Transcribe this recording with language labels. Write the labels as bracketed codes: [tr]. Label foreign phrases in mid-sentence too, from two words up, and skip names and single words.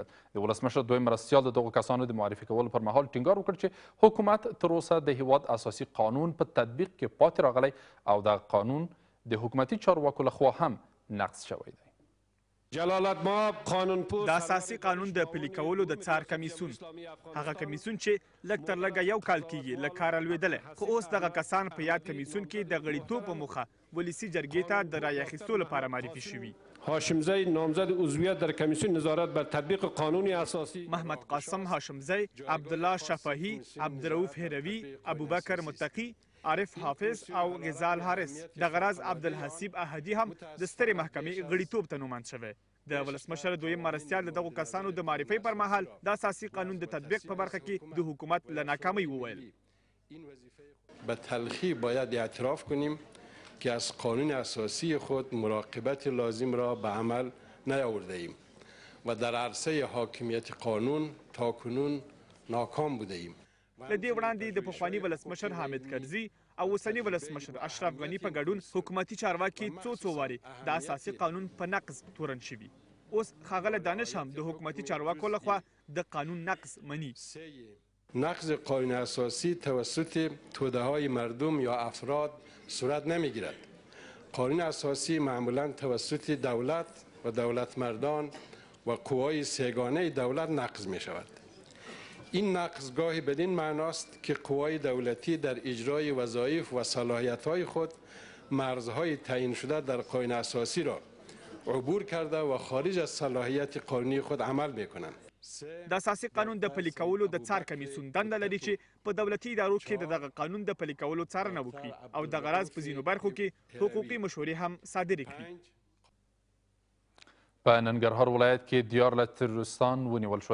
[ps] د ولسمشر دویم مرستیال د دغو کسانو د معرفي کولو پر مهال ټینګار وکړ چې حکومت تر اوسه د هیواد اساسي قانون په تطبیق کې پاتې راغلی او دغه قانون د حکومتي چارواکو لخوا هم نقض شوی دی. جلال الدین قانون پوست د اساسي قانون د پلي کولو د څار کمیسیون هغه کمیسیون چې لږ تر لږه یو کال کېږي له کاره لوېدلی خو اوس دغه کسان په یاد کمیسیون کې د غړیتوب په موخه ولسي جرګې ته د رایې اخیستو لپاره معرفي شوي. [fa] هاشمزی نامزد عضویت در کمیسیون نظارت بر تطبیق قانون اساسی، محمد قاسم هاشمزی، عبدالله شفاهی، عبدالرؤوف هروی، [ps] ابوبکر متقی، عارف حافظ او غزال حارث د غرض عبدالحسیب احدي هم د سترې محکمې غړیتوب ته نوماند شوی. د ولسمشر دویم مرستیال د دغو کسانو د معرفۍ پر مهال د اساسي قانون د تطبیق په برخه کې د حکومت له ناکامۍ وویل. [fa] به تلخی باید اعتراف کنیم که از قانون اساسی خود مراقبت لازم را به عمل نیاورده ایم و در عرصه حاکمیت قانون تاکنون ناکام بوده ایم. [ps] له دې وړاندې د پخواني ولسمشر حامد کرزي او اوسني ولسمشر اشرف غني په ګډون حکومتي چارواکي څو وارې د اساسي قانون په نقض تورن شوي. اوس ښاغلی دانش هم د حکومتي چارواکو لخوا د قانون نقض مني. [fa] نقض قانون اساسی توسط توده‌های مردم یا افراد صورت نمیگیرد. قانون اساسی معمولا توسط دولت و دولتمردان و قوای سه‌گانه دولت نقض می شود. این نقض گاهی بدین معناست که قوای دولتی در اجرای وظایف و صلاحیت‌های خود مرزهای تعیین شده در قانون اساسی را عبور کرده و خارج از صلاحیت قانونی خود عمل می‌کنند. [ps] د اساسي قانون د پلي کولو د څار کمیسیون دنده لري چې په دولتي ادارو کې دغه قانون د پلي کولو څارنه وکړي او د غرض په ځینو برخو کې حقوقي مشورې هم صادرې کړي. په ننګرهار ولایت کې دیار له تروریستان ونیول شول.